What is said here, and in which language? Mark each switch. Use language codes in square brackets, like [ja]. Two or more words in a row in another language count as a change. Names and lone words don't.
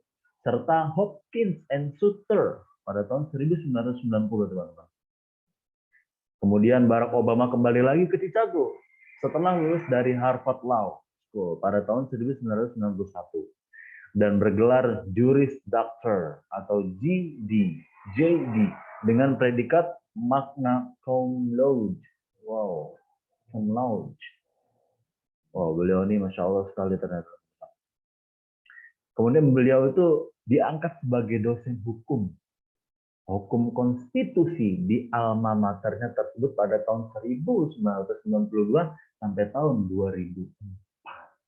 [id] Serta Hopkins and Sutter pada tahun 1990, teman-teman. Kemudian Barack Obama kembali lagi ke Chicago setelah lulus dari Harvard Law School pada tahun 1991 dan bergelar Juris Doctor atau JD dengan predikat [la] magna cum laude. Wow, cum laude. [id] Wow, beliau ini [ar] Masya Allah [id] sekali ternyata. Kemudian beliau itu diangkat sebagai dosen hukum konstitusi di [la] alma maternya [id] tersebut pada tahun 1992 sampai tahun 2004.